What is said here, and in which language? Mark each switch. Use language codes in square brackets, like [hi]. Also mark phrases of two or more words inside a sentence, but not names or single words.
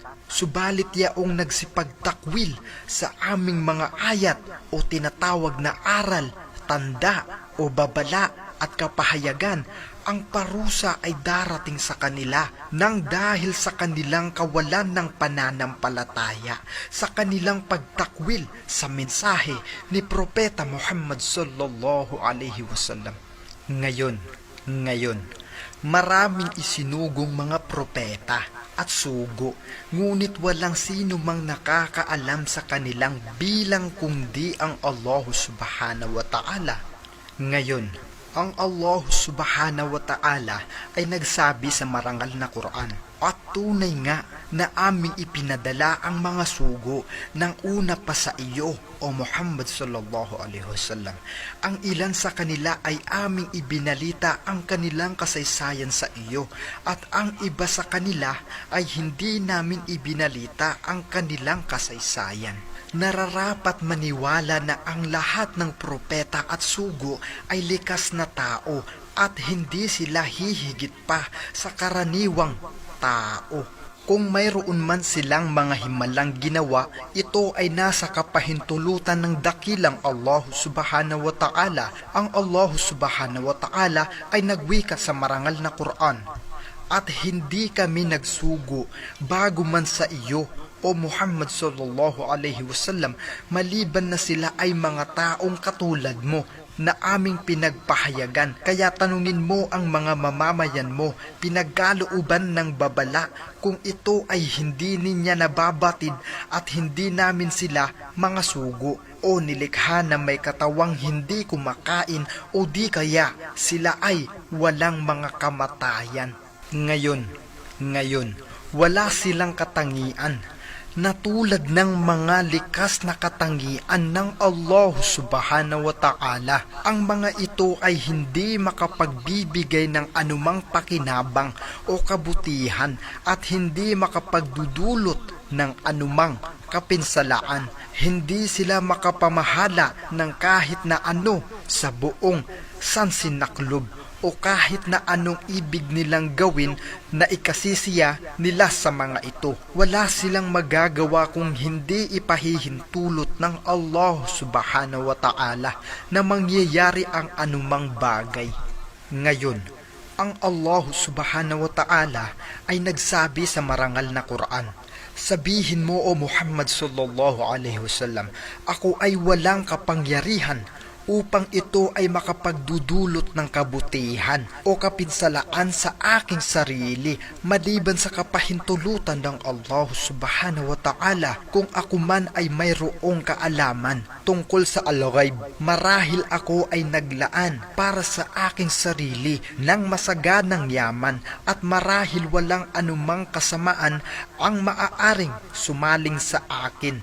[tl] Subalit yaong nagsipagtakwil sa aming mga ayat o tinatawag na aral, tanda o babala at kapahayagan, ang parusa ay darating sa kanila nang dahil sa kanilang kawalan ng pananampalataya, sa kanilang pagtakwil sa mensahe ni Propeta Muhammad [ar] صلى الله عليه وسلم. [tl] Ngayon, maraming isinugong mga propeta at sugo, ngunit walang sino mang nakakaalam sa kanilang bilang kundi ang Allah [ar] سبحانه وتعالى. [tl] Ngayon, ang Allah [ar] سبحانه وتعالى [tl] ay nagsabi sa marangal na Quran, at tunay nga na aming ipinadala ang mga sugo ng una pa sa iyo, o Muhammad [ar] صلى الله عليه وسلم. [tl] Ang ilan sa kanila ay aming ibinalita ang kanilang kasaysayan sa iyo, at ang iba sa kanila ay hindi namin ibinalita ang kanilang kasaysayan. Nararapat maniwala na ang lahat ng propeta at sugo ay likas na tao at hindi sila hihigit pa sa karaniwang tao. Kung mayroon man silang mga himalang ginawa, ito ay nasa kapahintulutan ng dakilang Allah [ar] سبحانه وتعالى. [tl] Ang Allah [ar] سبحانه وتعالى [tl] ay nagwika sa marangal na Quran, at hindi kami nagsugo bago man sa iyo, o Muhammad [ar] صلى الله عليه وسلم, [tl] maliban na sila ay mga taong katulad mo na aming pinagpahayagan. Kaya tanungin mo ang mga mamamayan mo, pinagkalooban ng babala, kung ito ay hindi ninya nababatid at hindi namin sila mga sugo o nilikha na may katawang hindi kumakain o di kaya sila ay walang mga kamatayan. Ngayon, wala silang katangian na tulad ng mga likas na katangian ng Allah [ar] سبحانه وتعالى. [tl] Ang mga ito ay hindi makapagbibigay ng anumang pakinabang o kabutihan at hindi makapagdudulot ng anumang kapinsalaan. Hindi sila makapamahala ng kahit na ano sa buong sansinaklob o kahit na anong ibig nilang gawin na ikasisiya nila sa mga ito. Wala silang magagawa kung hindi ipahihintulot ng Allah [ar] سبحانه وتعالى [tl] na mangyayari ang anumang bagay. Ngayon, ang Allah [ar] سبحانه وتعالى [tl] ay nagsabi sa marangal na Quran, sabihin mo, o Muhammad [ar] صلى الله عليه وسلم, [tl] ako ay walang kapangyarihan upang ito ay makapagdudulot ng kabutihan o kapinsalaan sa aking sarili maliban sa kapahintulutan ng Allah [ar] سبحانه وتعالى. [tl] Kung ako man ay mayroong kaalaman tungkol sa al-ghaib, marahil ako ay naglaan para sa aking sarili ng masaganang yaman at marahil walang anumang kasamaan ang maaaring sumaling sa akin.